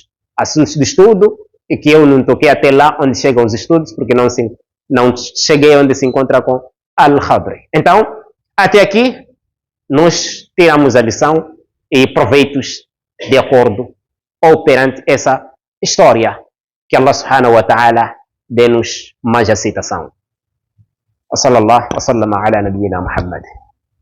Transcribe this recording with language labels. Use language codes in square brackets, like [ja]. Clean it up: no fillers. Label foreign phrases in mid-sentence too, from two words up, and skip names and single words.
[pt] Assuntos de estudo e que eu não toquei até lá onde chegam os estudos, porque não cheguei onde se encontra com Al-Khadri. Então, até aqui, nós tiramos a lição e proveitos de acordo ou perante essa história. Que Allah [ar] سبحانه وتعالى [pt] dê-nos mais aceitação. [ar] وصلى الله وسلم على نبينا محمد.